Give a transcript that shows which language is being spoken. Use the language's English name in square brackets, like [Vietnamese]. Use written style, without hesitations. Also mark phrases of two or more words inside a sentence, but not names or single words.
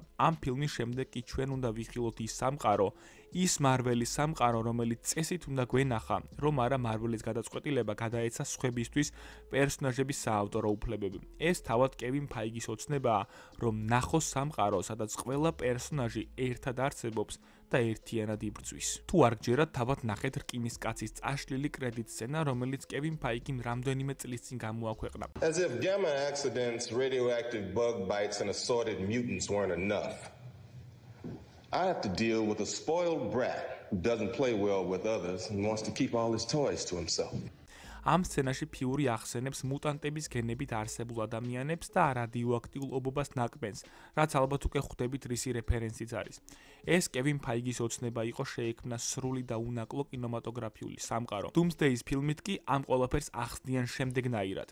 [Georgian] ამ ფილმის შემდეგ კი ჩვენ უნდა ვიხილოთ ის სამყარო, ის Marvel-ის სამყარო, რომელიც წესით უნდა გვენახა, რომ არა Marvel-ის გადაწყვეტილება გადაეცა სხვებისთვის პერსონაჟების საავტორო უფლებები. ეს თავად კევინ ფაიგის ოცნებაა, რომ ნახოს სამყარო, სადაც ყველა პერსონაჟი ერთად არსებობს და ერთიანად იბრძვის. თუ არ გჯერათ, თავად ნახეთ რკინის კაცის წაშლილი [English] credit scene, [Georgian] რომელიც კევინ ფაიგიმ რამდენიმე წლის წინ გამოაქვეყნა. [English] As if gamma accidents, radioactive bug bites and assorted mutants weren't enough. I have to deal with a spoiled brat who doesn't play well with others and wants to keep all his toys to himself. [Georgian] ამ სცენაში ფიური ახსენებს მუტანტების გენებით არსებულ ადამიანებს და რადიოაქტიურ ობობას ნაკბენს, რაც ალბათ უკვე ხვდებით რისი რეფერენსიც არის. ეს კევინ ფაიგის ოცნება იყო შეექმნა სრული და უნაკლო კინემატოგრაფიული სამყარო. Doomsday-ის ფილმით კი ამ ყველაფერს ახსნიან შემდეგნაირად.